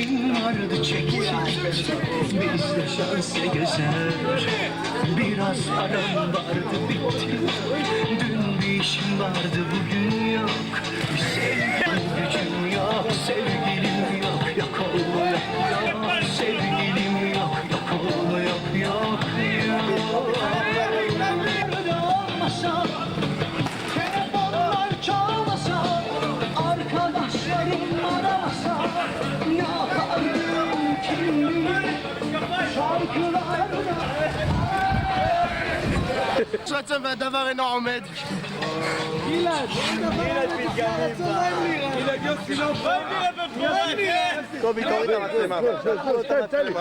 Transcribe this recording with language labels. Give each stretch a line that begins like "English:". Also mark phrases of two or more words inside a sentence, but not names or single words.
Turkish: Vardı çekilen bizde şansı güzel biraz adam vardı bitti dün bir işim vardı bugün yok bir sevgilim gücüm yok sevgilim yok yok oluyor yok sevgilim yok yok oluyor yok olmasa telefonlar çalmasa arkadaşlarım aramasa ne yapardım kim bilir şarkılarda
Hebrew: שרצם והדבר אינו עומד. גלעד יוסי לא קובי, תוריד את המצלמה. תן לי.